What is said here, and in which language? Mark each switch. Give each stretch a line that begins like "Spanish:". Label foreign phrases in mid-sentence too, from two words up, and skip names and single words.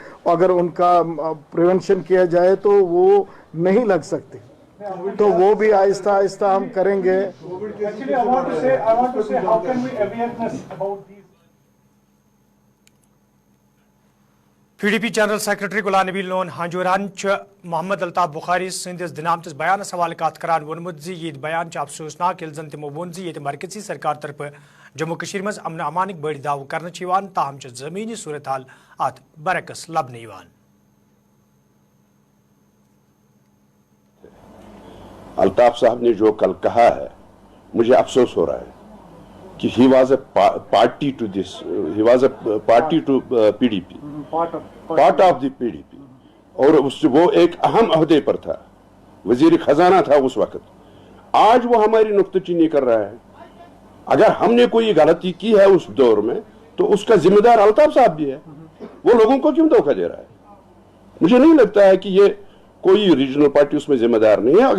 Hindi: अगर उनका प्रिवेंशन किया जाए तो वो नहीं लग सकते, तो वो भी आहिस्ता आहिस्ता हम करेंगे।
Kashmiri: PDP जनरल सेक्रेटरी गुलाम नबी लोन हांजोरान मोहम्मद अल्ताफ बुखारी सिंधिस दिनामतिस बयानस हवाले कत करान वोनमुत जी ये बयान अफसोसनाक यिल जन तिमो वोन जी ये मरकजी सरकार तरफ जम्मू कश्मीर मज अमन अमानिक बड़ दाव कर ताहम जमीनी सूरत हाल अत बरकस लबन।
Hindi: अल्ताफ साहब ने जो कल कहा है, मुझे अफसोस हो रहा है कि
English: he was a party to this, he was a party to PDP, part of the PDP,
Hindi: और वो एक अहम अहदे पर था, वजीर खजाना था उस वक्त। आज वो हमारी नुक्ताचीनी कर रहा है। अगर हमने कोई गलती की है उस दौर में तो उसका जिम्मेदार अल्ताफ साहब भी है। वो लोगों को क्यों धोखा दे रहा है? मुझे नहीं लगता है कि ये कोई
English: regional party
Hindi: उसमें जिम्मेदार नहीं है।